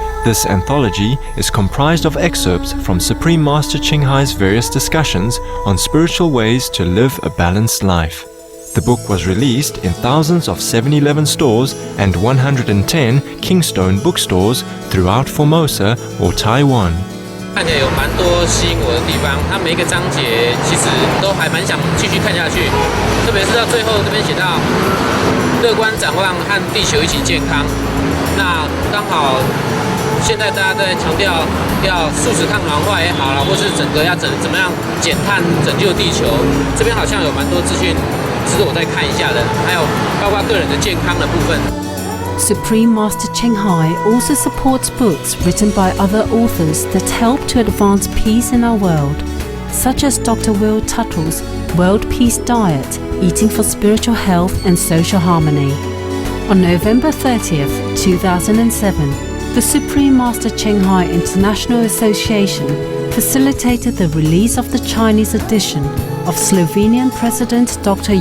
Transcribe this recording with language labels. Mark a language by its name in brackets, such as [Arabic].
[English] This anthology is comprised of excerpts from Supreme Master Ching Hai's various discussions on spiritual ways to live a balanced life. The book was released in thousands of 7-Eleven stores and 110 Kingstone bookstores throughout Formosa or Taiwan. [Chinese] 看起来有蛮多吸引我的地方，它每一个章节其实都还蛮想继续看下去，特别是到最后这边写到乐观展望和地球一起健康，那刚好现在大家在强调要素食抗暖化也好啦，或是整个要怎么样减碳拯救地球，这边好像有蛮多资讯值得我再看一下的，还有包括个人的健康的部分。 [English] Supreme Master Ching Hai also supports books written by other authors that help to advance peace in our world, such as Dr. Will Tuttle's World Peace Diet, Eating for Spiritual Health and Social Harmony. On November 30th, 2007, the Supreme Master Ching Hai International Association facilitated the release of the Chinese edition of Slovenian President Dr.